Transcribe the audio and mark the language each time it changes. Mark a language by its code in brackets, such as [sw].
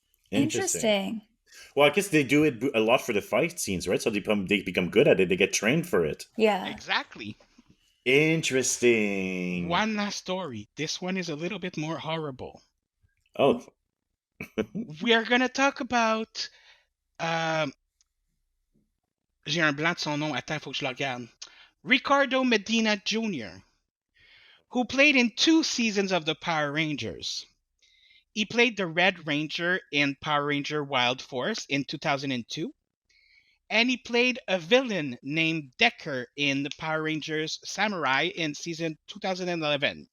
[en] Interesting. Interesting. Well, I guess they do it a lot for the fight scenes, right? So they become good at it. They get trained for it. Yeah. Exactly. Interesting. One last story. This one is a little bit more horrible. Oh, We are gonna talk about. [fr] Um, j'ai un blanc de son nom. Attends, faut que je le regarde. [en] Ricardo Medina Jr., who played in 2 seasons of the Power Rangers. He played the Red Ranger in Power Ranger Wild Force in 2002, and he played a villain named Decker in the Power Rangers Samurai in season 2011.